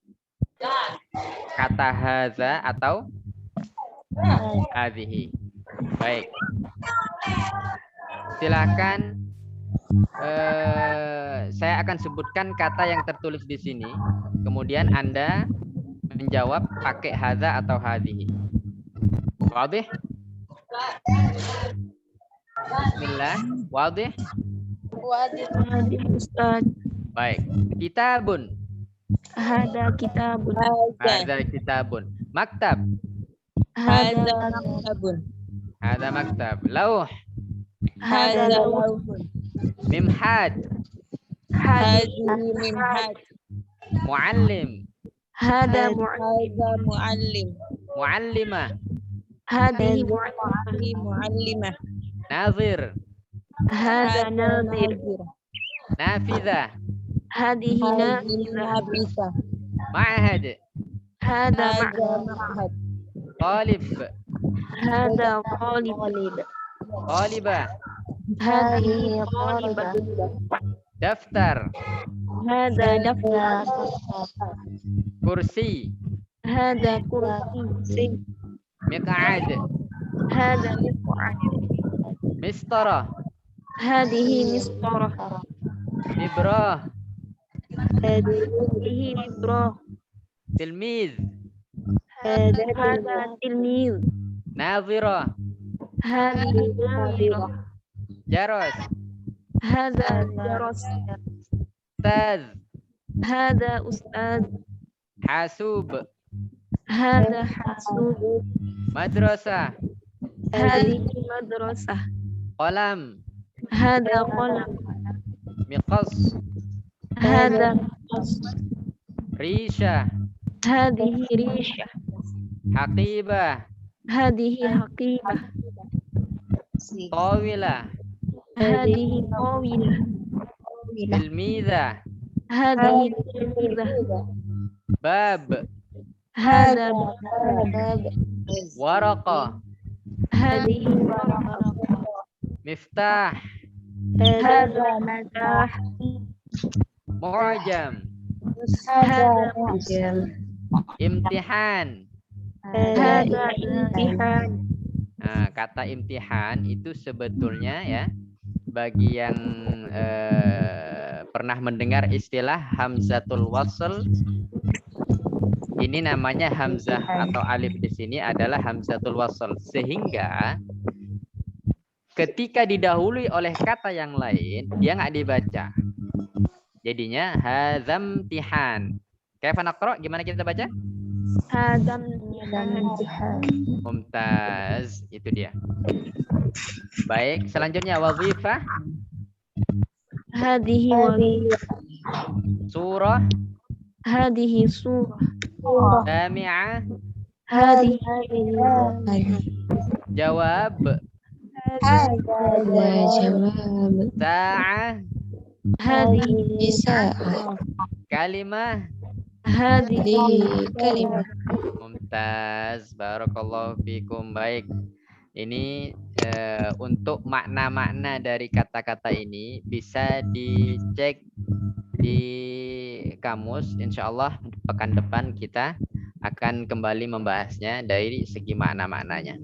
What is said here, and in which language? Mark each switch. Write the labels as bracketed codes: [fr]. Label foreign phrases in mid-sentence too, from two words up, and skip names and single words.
[id] Kata hadza atau hadhihi. Baik. Silahkan saya akan sebutkan kata yang tertulis di sini. Kemudian Anda menjawab pakai hadza atau hadhihi. [ar] واضح؟ بسم الله. واضح? واضح. [id] Ustaz. Baik. [ar] كتابٌ. هذا كتابٌ. هذا كتابٌ. مكتب. هذا مكتبٌ. هذا مكتب. لوح. هذا لوحٌ. ممهد. هذه ممهد. معلم. هذا معلم. معلمة. هذه معلمة. ناظر. هذا نادر. نافذة. هذه نابسة. معهد. هذا معهد. طالب. هذا قالب. طالبة. هذه قالبة. دفتر. هذا دفتر. كرسي. هذا كرسي. مقعد. هذا مقعد. مسطرة. هذه مسطرة. إبرة. هذه مبرة. تلميذ. هذا تلميذ. ناظرة. هذه ناظرة. جرس. هذا جرس. أستاذ. هذا أستاذ. حاسوب. هذا حاسوب. مدرسة. هذه مدرسة. قلم. هذا قلم. مقص. هذا ريشة. هذه ريشة. حقيبة. هذه حقيبة. طاولة. هذه طاولة. تلميذة. هذه تلميذة. باب. هذا باب. ورقة. هذه ورقة. مفتاح. هذا متاح. معجم. هذا معجم. امتحان. هذا امتحان. [id] Nah, kata imtihan itu sebetulnya ya bagi yang pernah mendengar istilah [ar] همزة الوصل? [id] Ini namanya hamzah atau alif di sini adalah [ar] همزة الوصل, [id] sehingga ketika didahului oleh kata yang lain dia nggak dibaca. [ar] Jadinya هذمتحان. كيف نقرأ? [id] Gimana kita baca? [ar] هذم Mumtaz, itu dia. [id] Baik, selanjutnya wazifah, [ar] هذه و صورة, هذه صورة. جامعة, هذه جواب، ساعة, هذه كلمة. هذه كلمة. ممتاز، بارك الله فيكم. [id] Baik, ini untuk makna-makna dari kata-kata ini bisa dicek di kamus. [ar] إن شاء الله [id] pekan depan kita akan kembali membahasnya dari segi makna-maknanya.